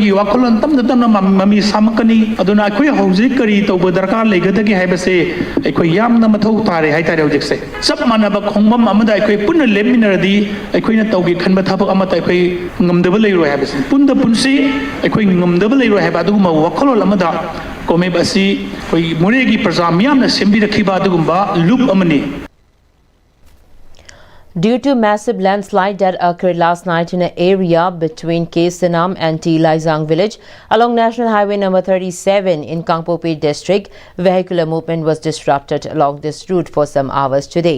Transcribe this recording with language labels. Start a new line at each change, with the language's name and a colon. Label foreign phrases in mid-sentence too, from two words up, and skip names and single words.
Manipuri: gi wakalon tamda tamna mami samakani aduna akoi hauji kari toba darkar legadagi haiba se akoi yamna mathau tare hai tare hojik se sab manaba khongbam amada akoi punna leminaradi akoi na tawgi khanba thabak amata akoi ngamdaba leiroi habasi punda punsi akoi ngamdaba leiroi haba aduguma wakalol amada Kobmev asi koi More gi praja miyamna sembirakiba adugumba loop amani.
English: Due to massive landslide that occurred last night in an area between Kesanam and T. Laisang village along National Highway number 37 in Kangpopi district, vehicular movement was disrupted along this route for some hours today.